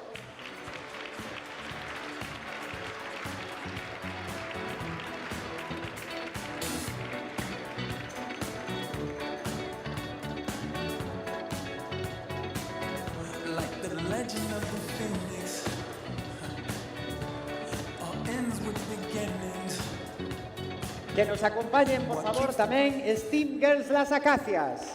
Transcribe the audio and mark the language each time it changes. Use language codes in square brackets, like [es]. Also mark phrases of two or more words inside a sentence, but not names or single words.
[en] Like the legend of the phoenix, all ends with beginnings. [gl] Que nos acompañen, por favor, tamén Steam Girls Las Acacias.